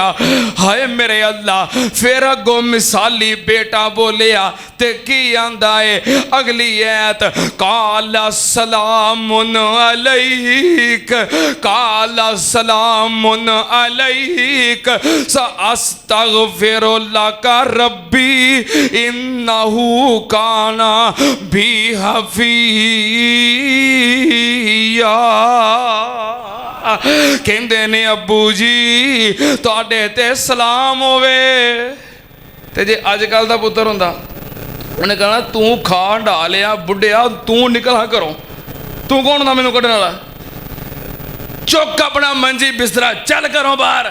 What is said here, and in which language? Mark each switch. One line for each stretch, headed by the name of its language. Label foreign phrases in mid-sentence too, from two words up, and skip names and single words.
Punjabi: ہائے میرے اللہ۔ فیر اگوں مثالی بیٹا بولیا تے کی آندا ہے اگلی آیت,
Arabic: قال سلام عليك، قال سلام عليك سأستغفر لك ربي إنه كان بي حفيا.
Punjabi: کہتے نے ابو جی تہاڈے تے سلام ہووے. تے جے اجکل دا پتر ہوندا انہیں کہنا تو کھا ڈھا لیا بڈھیا، تو نکل گھروں، تو کون تھا مینوں کڈھن والا، چک اپنا منجی بسترا چل گھروں باہر.